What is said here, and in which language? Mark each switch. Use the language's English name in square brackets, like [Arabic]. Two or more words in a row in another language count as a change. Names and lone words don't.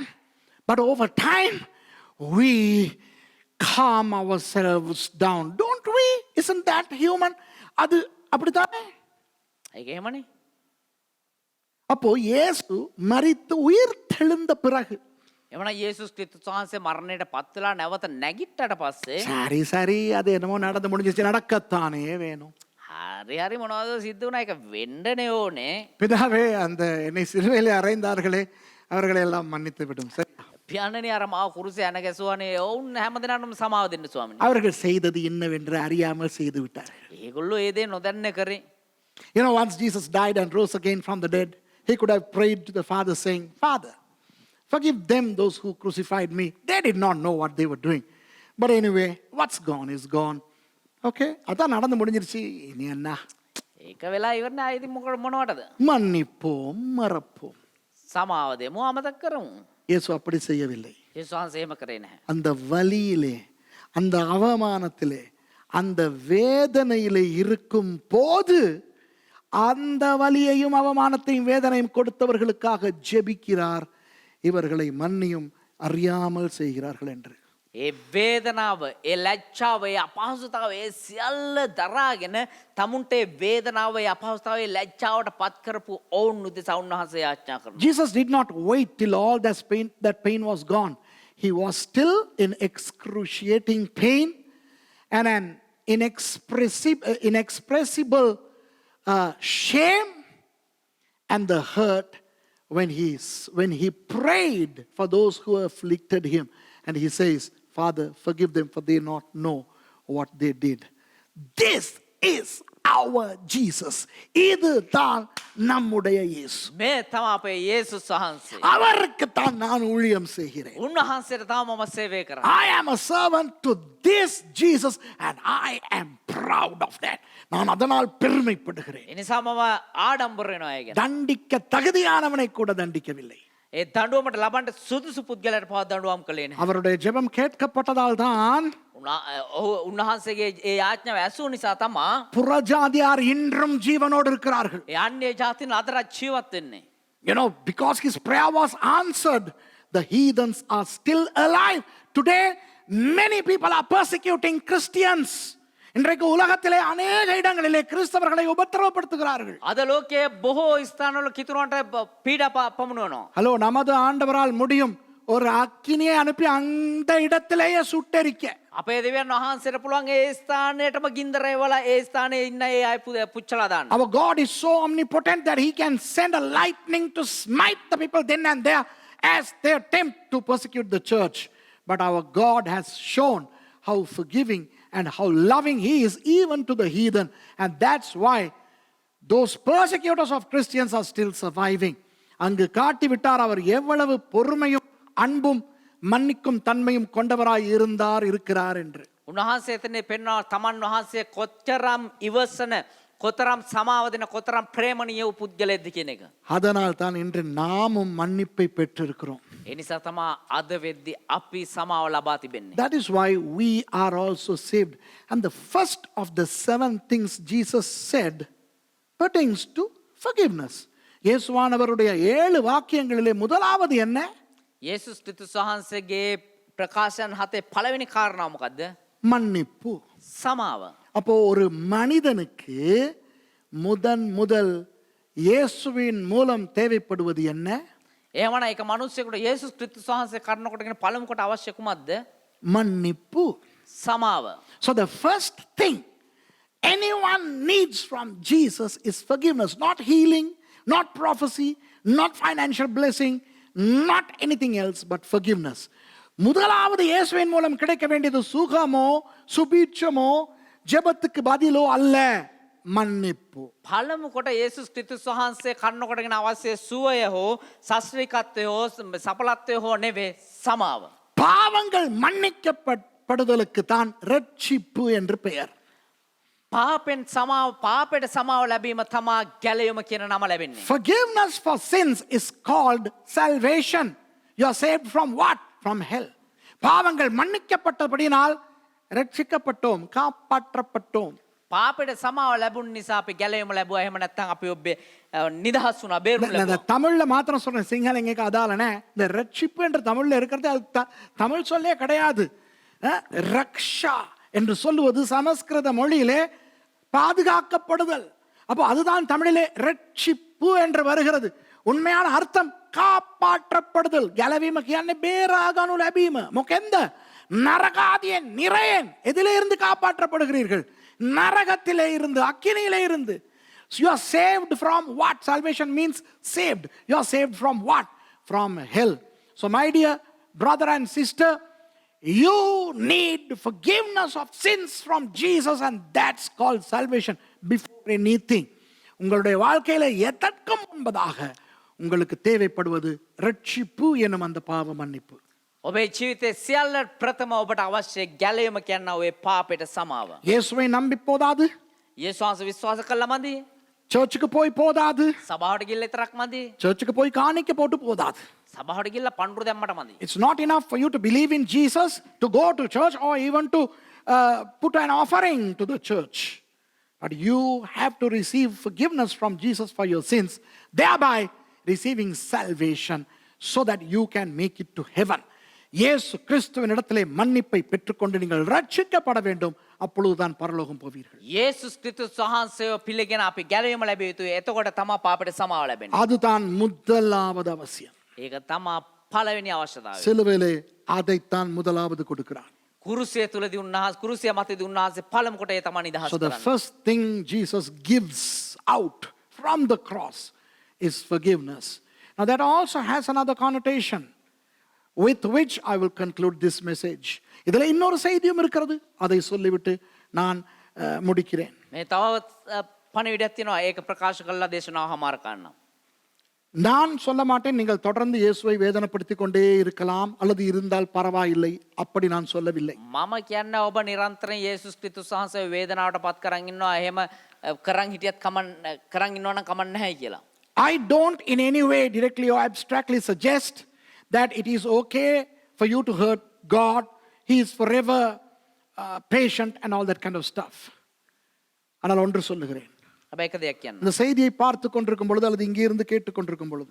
[English] But over time we calm ourselves down, don't we? Isn't that human? [Tamil] அது அப்படித்தானே? [Sinhala] ඒක එහෙමනේ. [Tamil] அப்போ இயேசு மரித்து உயிர் தெழுந்த பிறகு, [Sinhala] එවනම් යේසුස් ක්‍රිස්තුස් වහන්සේ මරණයට පත් වෙලා නැවත නැගිට්ටට පස්සේ [Tamil] சரி சரி அது என்னமோ நடந்து முடிஞ்சிச்சு, நடக்கத்தானே வேணும். [Sinhala] හරි හරි මොනවද සිද්ධ වුණා ඒක වෙන්නනේ ඕනේ. [Tamil] பிதாவே, அந்த என்னை சிலுவையிலே அறைந்தார்களே அவர்களை எல்லாம் மன்னித்து விடும். சரி, [Sinhala] පියාණනේ අර මාව කුරුසේ යන ගැසුවානේ ඔවුන් හැමදෙනාටම සමාව දෙන්න ස්වාමීනි. [Tamil] அவர்கள் செய்தது என்னவென்று அறியாமல் செய்து விட்டார்கள். [Sinhala] ඒගොල්ලෝ ඒ දේ නොදන්න කරේ. [English] You know, once Jesus died and rose again from the dead, he could have prayed to the Father saying, Father, forgive them, those who crucified me. They did not know what they were doing. But anyway, what's gone is gone. [Tamil] Okay, அதான் நடந்து முடிஞ்சிருச்சு, இனி என்ன? [Sinhala] ඒක වෙලා ඉවරනේ ආයෙත් මොනවටද? [Tamil] மன்னிப்போம், மறப்போம். [Sinhala] සමාව දෙමු අමතක කරමු. [Tamil] இயேசு அப்படி செய்யவில்லை. [Sinhala] යේසුස් වහන්සේ එහෙම කරේ නැහැ. [Tamil] அந்த வலியிலே, அந்த அவமானத்திலே, அந்த வேதனையிலே இருக்கும் போது அந்த வலியையும் அவமானத்தையும் வேதனையும் கொடுத்தவர்களுக்காக ஜெபிக்கிறார், இவர்களை மன்னியும் அறியாமல் செய்கிறார்கள் என்று. [Sinhala] ඒ වේදනාව, ඒ ලැජ්ජාව, ඒ අපහසුතාව, ඒ සියල්ල දරාගෙන තමුන්ට ඒ වේදනාව, ඒ අපහසුතාව, ඒ ලැජ්ජාවට පත් කරපු ඔවුන් උදෙසා උන්වහන්සේ යාඥා කරනවා. [English] Jesus did not wait till all that pain was gone. He was still in excruciating pain and an inexpressible shame and the hurt when he prayed for those who afflicted him. And he says, Father, forgive them, for they not know what they did. This is our Jesus. [Tamil] இதுதான் நம்முடைய இயேசு. [Sinhala] මේ තමයි අපේ යේසුස් වහන්සේ. [Tamil] அவருக்கு தான் நான் ஊழியம் செய்கிறேன். [Sinhala] උන්වහන්සේට තමයි මම සේවය කරන්නේ. [English] I am a servant to this Jesus and I am proud of that. [Tamil] நான் அதனால் பெருமைப்படுகிறேன். [Sinhala] ඒ නිසා මම ආඩම්බර වෙනවා ඒ ගැන. [Tamil] தண்டிக்க தகுதியானவனை கூட தண்டிக்கவில்லை. [Sinhala] ඒ දඬුවමට ලබන්න සුදුසු පුද්ගලයාට පවා දඬුවම් කළේ නැහැ. [Tamil] அவருடைய ஜெபம் கேட்கப்பட்டதால் தான் [Sinhala] උන්වහන්සේගේ ඒ යාඥාව ඇසූ නිසා තමයි [Tamil] புறஜாதியார் இன்றும் ஜீவனோடு இருக்கிறார்கள். [Sinhala] ඒ අන්‍ය ජාතින් අදටත් ජීවත් වෙන්නේ. [English] You know, because his prayer was answered, the heathens are still alive. Today, many people are persecuting Christians. [Tamil] இன்றைக்கு உலகத்திலே அநேக இடங்களிலே கிறிஸ்தவர்களை உபத்திரவப்படுத்துகிறார்கள். [Sinhala] අද ලෝකයේ බොහෝ ස්ථානවල කිතුරුන්ට පීඩා පමුණවනවා. [Tamil] ஹலோ, நமது ஆண்டவரால் முடியும் ஒரு அக்கினியை அனுப்பி அந்த இடத்திலேயே சுட்டெரிக்க. [Sinhala] අපේ දෙවියන් වහන්සේට පුළුවන් ඒ ස්ථානයටම ගින්දර එවලා ඒ ස්ථානයේ ඉන්න ඒ අය පුච්චලා දාන්න. [English] Our God is so omnipotent that he can send a lightning to smite the people then and there as they attempt to persecute the church. But our God has shown how forgiving and how loving he is even to the heathen. And that's why those persecutors of Christians are still surviving. [Tamil] அங்கு காட்டிவிட்டார் அவர் எவ்வளவு பொறுமையும் அன்பும் மன்னிக்கும் தன்மையும் கொண்டவராய் இருக்கிறார் என்று. [Sinhala] උන්වහන්සේ එතනේ පෙන්වනවා තමන් වහන්සේ කොච්චරම් ඉවසන කොතරම් සමාව දෙන කොතරම් ප්‍රේමණීය වූ පුද්ගලයෙක්ද කියන එක. [Tamil] அதனால் தான் இன்று நாமும் மன்னிப்பை பெற்றிருக்கிறோம். [Sinhala] ඒ නිසා තමයි අද වෙද්දී අපි සමාව ලබා තිබෙන්නේ. [English] That is why we are also saved. And the first of the 7 things Jesus said pertains to forgiveness. [Tamil] இயேசுவானவருடைய 7 வாக்கியங்களிலே முதலாவது என்ன? [Sinhala] යේසුස් ක්‍රිස්තුස් වහන්සේගේ ප්‍රකාශන හතේ පළවෙනි කාරණාව මොකද්ද? [Tamil] மன்னிப்பு. [Sinhala] සමාව. [Tamil] அப்போ ஒரு மனிதனுக்கு முதல் இயேசுவின் மூலம் தேவைப்படுவது என்ன? [Sinhala] එහෙමනම් එක මිනිස්සෙකුට යේසුස් ක්‍රිස්තුස් වහන්සේ කරනකොටගෙන පළමු කොට අවශ්‍ය කුමක්ද? [Tamil] மன்னிப்பு. [Sinhala] සමාව. [English] So the first thing anyone needs from Jesus is forgiveness, not healing, not prophecy, not financial blessing, not anything else but forgiveness. [Tamil] முதலாவது இயேசுவின் மூலம் கிடைக்க வேண்டியது சுகமோ சுபீட்சமோ ஜெபத்துக்கு பதிலோ அல்ல, மன்னிப்பு. [Sinhala] පළමු කොට යේසුස් ක්‍රිස්තුස් වහන්සේ කරනකොටගෙන අවශ්‍ය සුවය හෝ ශාස්ත්‍රීයත්වය හෝ සඵලත්වය හෝ නෙවෙයි, සමාව. [Tamil] பாவங்கள் மன்னிக்கப்படுதலுக்கு தான் ரட்சிப்பு என்று பெயர். [Sinhala] පාපෙන් සමාව, පාපයට සමාව ලැබීම තමා ගැලයුම කියන නම ලැබෙන්නේ. [English] Forgiveness for sins is called salvation. You are saved from what? From hell. [Tamil] பாவங்கள் மன்னிக்கப்பட்டபடியினால் ரட்சிக்கப்பட்டோம், காப்பாற்றப்பட்டோம். [Sinhala] පාපයට සමාව ලැබුණ නිසා අපි ගැලයුම ලැබුවා. එහෙම නැත්නම් අපි ඔබේ නිදහස් වුණා, බේරුම් [Tamil] இந்த [Sinhala] ලැබුවා. [Tamil] தமிழ்ல மாத்திரம் சொல்றேன், சிங்களங்க அதாலனே. இந்த ரட்சிப்பு என்று தமிழ்ல இருக்கிறது அது தமிழ் சொல்லே கிடையாது. ரக்ஷா என்று சொல்லுவது சமஸ்கிருத மொழியிலே பாதுகாக்கப்படுதல். அப்போ அதுதான் தமிழிலே ரட்சிப்பு என்று வருகிறது. உண்மையான அர்த்தம் காப்பாற்றப்படுதல். [Sinhala] ගැලවීම කියන්නේ බේරා ගනු ලැබීම. මොකෙන්ද? [Tamil] நரகாதிய நிறையன். எதிலே இருந்து காப்பாற்றப்படுகிறீர்கள்? நரகத்திலே இருந்து, அக்கினியிலே இருந்து. [English] So you are saved from what? Salvation means saved. You are saved from what? From hell. So my dear brother and sister, you need forgiveness of sins from Jesus, and that's called salvation before anything. [Tamil] உங்களுடைய வாழ்க்கையில எதற்கும் முன்பதாக உங்களுக்கு தேவைப்படுவது ரட்சிப்பு எனும் அந்த பாவ மன்னிப்பு. [Sinhala] ඔබේ ජීවිතයේ සියල්ල ප්‍රථම ඔබට අවශ්‍ය ගැලයුම කියනවා ඔය පාපයට සමාව. [Tamil] இயேசுவை நம்பி போதாது, [Sinhala] යේසුස් වහන්සේ විශ්වාස කළා මදි. [Tamil] சர்ச்சுக்கு போய் போதாது, [Sinhala] සභාවට ගිහිල්ලා විතරක් මදි. [Tamil] சர்ச்சுக்கு போய் காணிக்க போட்டு போதாது. [Sinhala] සභාවට ගිහිල්ලා පඬුරු දැම්මට මදි. [English] It's not enough for you to believe in Jesus, to go to church, or even to put an offering to the church. But you have to receive forgiveness from Jesus for your sins, thereby receiving salvation so that you can make it to heaven. [Tamil] இயேசு கிறிஸ்துவின் இடத்திலே மன்னிப்பை பெற்றுக்கொண்டு நீங்கள் ரட்சிக்கப்பட வேண்டும். அப்பொழுதுதான் பரலோகம் போவீர்கள். [Sinhala] යේසුස් ක්‍රිස්තුස් වහන්සේව පිළිගෙන අපි ගැලවීම ලැබිය යුතුයි. එතකොට තමයි පාපයට සමාව ලැබෙන්නේ. [Tamil] அதுதான் முதலாவது அவசியம். [Sinhala] ඒක තමයි පළවෙනි අවශ්‍යතාවය. [Tamil] சிலுவையிலே அதைத்தான் முதலாவது கொடுக்கிறார். [Sinhala] කුරුසිය තුලදී උන්වහන්සේ, කුරුසිය මතදී උන්වහන්සේ පළමු කොට ඒ තමයි නිදහස් [English] So the [Sinhala] කරන්නේ. [English] first thing Jesus gives out from the cross is forgiveness. Now that also has another connotation with which I will conclude this message. [Tamil] இதில் இன்னொரு செய்தியும் இருக்கிறது, அதை சொல்லிவிட்டு நான் முடிக்கிறேன். [Sinhala] මේ තව පණිවිඩයක් තියෙනවා. ඒක ප්‍රකාශ කළා දේශනාව හමාර කරන්න. [Tamil] நான் சொல்ல மாட்டேன் நீங்கள் தொடர்ந்து இயேசுவை வேதனைப்படுத்தி கொண்டே இருக்கலாம் அல்லது இருந்தால் பரவாயில்லை, அப்படி நான் சொல்லவில்லை. [Sinhala] මම කියන්නේ ඔබ නිරන්තරයෙන් යේසුස් ක්‍රිස්තුස් වහන්සේ වේදනාවට පත් කරන් ඉන්නවා. එහෙම කරන් හිටියත් කරන් ඉන්නවා නම් කමක් නැහැ කියලා. [English] I don't in any way directly or abstractly suggest that it is okay for you to hurt God. He is forever patient and all that kind of stuff. [Tamil] ஆனால் ஒன்று சொல்லுகிறேன், [Sinhala] හැබැයි එක දෙයක් කියන්න. [Tamil] இந்த செய்தியை பார்த்து கொண்டிருக்கும் பொழுது அல்லது இங்கே இருந்து கேட்டு கொண்டிருக்கும் பொழுது,